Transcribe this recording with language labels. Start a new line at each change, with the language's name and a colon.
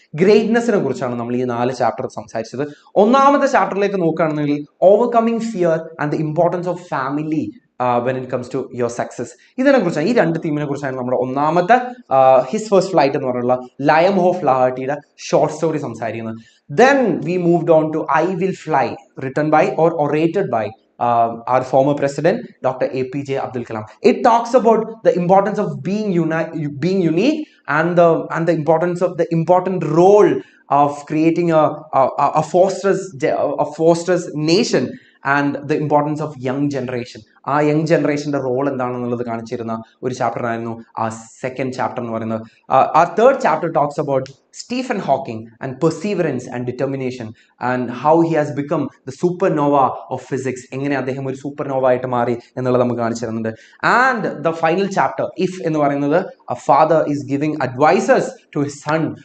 Malayalam: ഗ്രേറ്റ്നെസ്സിനെ കുറിച്ചാണ് നമ്മൾ ഈ 4 ചാപ്റ്റർ സംസാരിച്ചത്. ഒന്നാമത്തെ ചാപ്റ്ററിലേക്ക് നോക്കുകയാണെന്നുണ്ടെങ്കിൽ
English: Overcoming fear and the importance of family when it comes to your success.
Malayalam: ഇതിനെ കുറിച്ചാണ്, ഈ 2 തീമിനെ കുറിച്ചാണ് നമ്മുടെ ഒന്നാമത്തെ ഹിസ് ഫസ്റ്റ് ഫ്ലൈറ്റ് എന്ന് പറഞ്ഞുള്ള ലയം ഓഫ് ലാഹട്ടിയുടെ ഷോർട്ട് സ്റ്റോറി സംസാരിക്കുന്നത്.
English: Then we moved on to I Will Fly, written by or orated by our former president Dr. APJ Abdul Kalam. It talks about the importance of being unique and the importance of the important role of creating a fortress nation and the importance of young generation.
Malayalam: ആ young ജനറേഷൻ്റെ role എന്താണെന്നുള്ളത് കാണിച്ചിരുന്ന ഒരു chapter ആയിരുന്നു ആ second chapter എന്ന് പറയുന്നത്.
English: ആ third chapter talks about Stephen Hawking and perseverance and determination and how he has become the super nova of physics.
Malayalam: എങ്ങനെ അദ്ദേഹം ഒരു സൂപ്പർ നോവ ആയിട്ട് മാറി എന്നുള്ളത് നമുക്ക് കാണിച്ചു തരുന്നുണ്ട്.
English: and the final chapter if
Malayalam: എന്ന് പറയുന്നത്,
English: a father is giving advices to his son